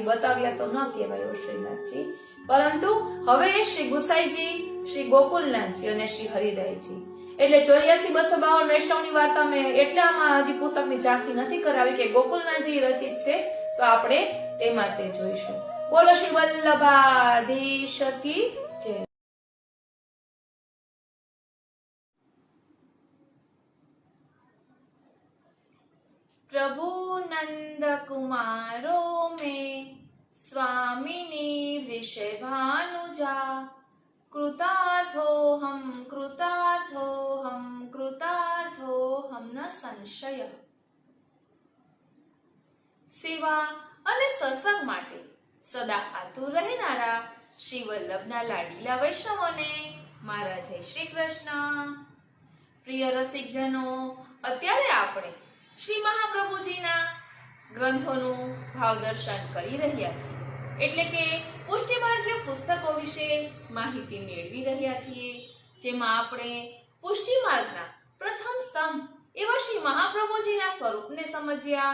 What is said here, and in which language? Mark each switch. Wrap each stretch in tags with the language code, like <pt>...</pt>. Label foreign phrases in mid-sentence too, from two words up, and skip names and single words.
<gu>બતાવ્યા તો ન કહેવાય શ્રીનાથજી, પરંતુ હવે શ્રી ગુસાઈજી, શ્રી ગોકુલનાથજી અને શ્રી હરિદાયજી એટલે 84-252 વૈષ્ણવની વાર્તા મેં એટલામાં હજી પુસ્તકની ઝાંખી નથી કરાવી કે ગોકુલનાથજી રચિત છે, તો આપણે તેમાં તે જોઈશું. બોલો શ્રી વલ્લભાધીશ કી જય.</gu> <sa>प्रभु नंद कुमारो में स्वामिनी वृषभानुजा कृतार्थोऽहं न સંશય.</sa> <gu>સેવા અને સત્સંગ માટે સદા આતુર રહેનારા શ્રી વલ્લભના લાડીલા વૈષ્ણવોને મારા જય શ્રી કૃષ્ણ. પ્રિય રસિકજનો, અત્યારે આપણે શ્રી મહાપ્રભુજીના ગ્રંથોનું ભાવ દર્શન કરી રહ્યા છીએ, એટલે કે પુષ્ટિમાર્ગીય પુસ્તકો વિશે માહિતી મેળવી રહ્યા છીએ, જેમાં આપણે પુષ્ટિમાર્ગના પ્રથમ સ્તંભ એવા શ્રી મહાપ્રભુજીના સ્વરૂપને સમજ્યા.</gu>